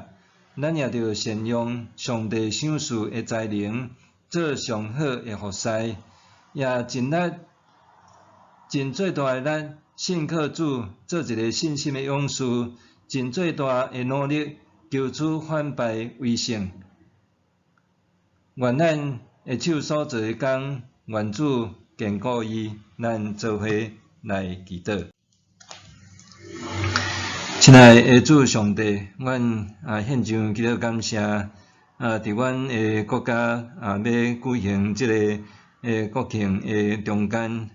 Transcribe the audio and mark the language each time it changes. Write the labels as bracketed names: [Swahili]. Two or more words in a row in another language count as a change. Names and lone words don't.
[Min Nan Chinese] 咱也着善用上帝赏赐的才能，做上好的服侍，也尽力、尽最大的力，信靠主，做一个信心的勇士，尽最大的努力，求取反败为胜。愿咱的手所做的工，愿主坚固伊，咱做伙来祈祷。亲爱的主上帝，阮献上祈祷感谢，伫阮的国家要举行即个国庆的中间，